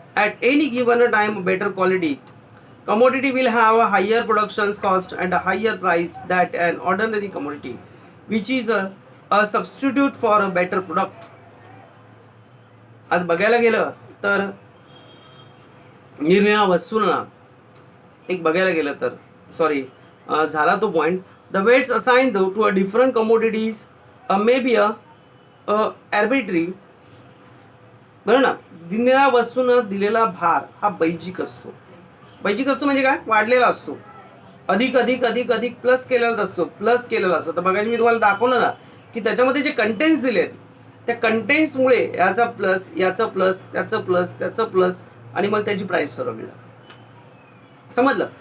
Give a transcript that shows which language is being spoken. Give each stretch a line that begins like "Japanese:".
English: At any given time, better quality commodity will have a higher production cost and a higher price than an ordinary commodity, which is a substitute for a better product.
Marathi: आज बघायला गेलं तर निरनिराळ्या वस्तूंना एक बघायला गेलं तर झाला तो point.
English: The weights assigned to a different commodities may be arbitrary.
Marathi: बरं ना, दिलेल्या वस्तूंना दिलेला भार हा बैजिक असतो. बैजिक असतो म्हणजे काय? वाढलेला असतो. अधिक अधिक अधिक अधिक प्लस केलेला असतो. तर बघायची मी तुम्हाला दाखवलं ना की त्याच्यामध्ये जे कंटेंट्स दिलेत त्या कंटेंट्समुळे याचा प्लस, याचं प्लस, त्याचं प्लस, त्याचं प्लस आणि मग त्याची प्राइस ठरवली जाते. समजलं?